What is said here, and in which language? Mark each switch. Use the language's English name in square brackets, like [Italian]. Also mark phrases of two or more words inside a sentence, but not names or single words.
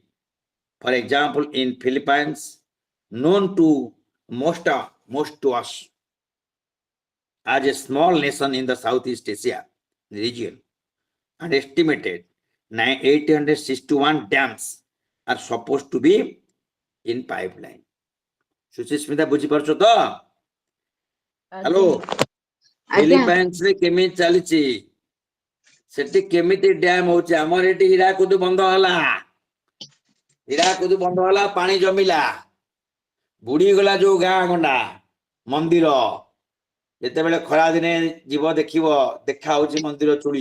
[English] For example, in Philippines, known to most to us as a small nation in the Southeast Asia region, and estimated 861 dams are supposed to be in pipeline. [Odia] ସୁଚିସ୍ମିତା ବୁଝିପାରୁଛ ତ? ହ୍ୟାଲୋ, ଫିଲିପାଇନ୍ସ ରେ କେମିତି ଚାଲିଛି, ସେଠି କେମିତି ଡ୍ୟାମ ହଉଛି? ଆମର ଏଠି ହୀରାକୁଦ ବନ୍ଧ ହେଲା, ହୀରାକୁଦ ବନ୍ଧ ହେଲା, ପାଣି ଜମିଲା, ବୁଡିଗଲା ଯୋଉ ଗାଁ ଗଣ୍ଡା ମନ୍ଦିର, ଯେତେବେଳେ ଖରା ଦିନେ ଯିବ ଦେଖିବ ଦେଖା ହଉଛି ମନ୍ଦିର ଚୁଳି।